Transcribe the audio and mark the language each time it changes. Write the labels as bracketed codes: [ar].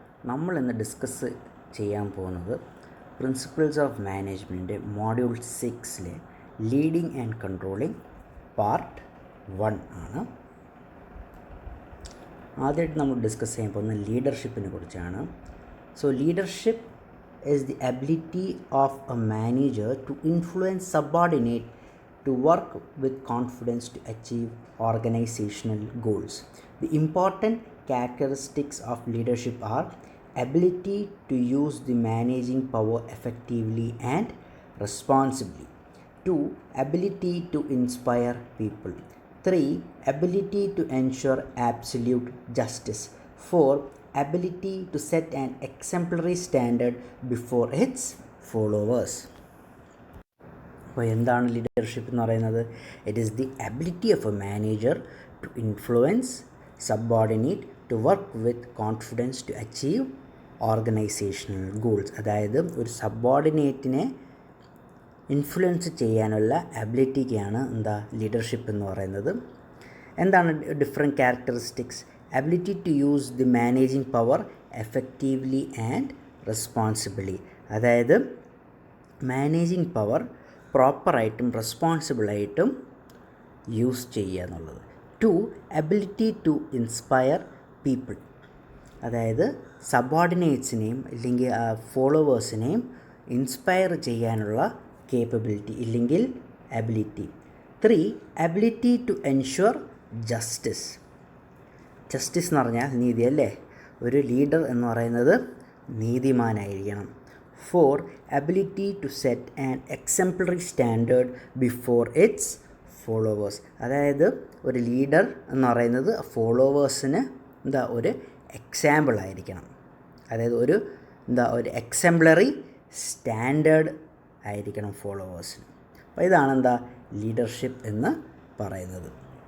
[ml] നമ്മൾ ഇന്ന് ഡിസ്കസ് ചെയ്യാൻ പോകുന്നത് principles of management module 6-ലെ leading and controlling part 1 ആണ്. ആദ്യമായിട്ട് നമ്മൾ ഡിസ്കസ് ചെയ്യാൻ പോകുന്നത് ലീഡർഷിപ്പിനെ കുറിച്ചാണ്. [en] So leadership is the ability of a manager to influence subordinate to work with confidence to achieve organizational goals. The important characteristics of leadership are ability to use the managing power effectively and responsibly. 2. Ability to inspire people. 3. Ability to ensure absolute justice. 4. Ability to set an exemplary standard before its followers. [ml] അപ്പോൾ എന്താണ് leadership എന്ന് പറയുന്നത്? [en] It is the ability of a manager to influence subordinate to work with confidence to achieve organisational goals. [ml] അതായത് ഒരു സബോർഡിനേറ്റിനെ influence ചെയ്യാനുള്ള എബിലിറ്റിക്കാണ് leadership എന്ന് പറയുന്നത്. എന്താണ് different characteristics? [en] Ability to use the managing power effectively and responsibly. [ml] അതായത് managing power പ്രോപ്പറായിട്ടും റെസ്പോൺസിബിളായിട്ടും use ചെയ്യുക എന്നുള്ളത്. 2. [en] Ability to inspire people. [ml] അതായത് സബോർഡിനേറ്റ്സിനെയും അല്ലെങ്കിൽ ഫോളോവേഴ്സിനെയും ഇൻസ്പയർ ചെയ്യാനുള്ള കേപ്പബിലിറ്റി ഇല്ലെങ്കിൽ ability. 3. [en] Ability to ensure justice. [ml] Justice എന്ന് പറഞ്ഞാൽ നീതി അല്ലേ. ഒരു ലീഡർ എന്ന് പറയുന്നത് നീതിമാനായിരിക്കണം. 4. [en] Ability to set an exemplary standard before its followers. [ml] അതായത് ഒരു ലീഡർ എന്ന് പറയുന്നത് ഫോളോവേഴ്സിന് ഒരു എക്സാമ്പിൾ ആയിരിക്കണം. അതായത് ഒരു എക്സാംപ്ലറി സ്റ്റാൻഡേർഡ് ആയിരിക്കണം ഫോളോവേഴ്സിന്. അപ്പോൾ ഇതാണ് ലീഡർഷിപ്പ് എന്ന് പറയുന്നത്.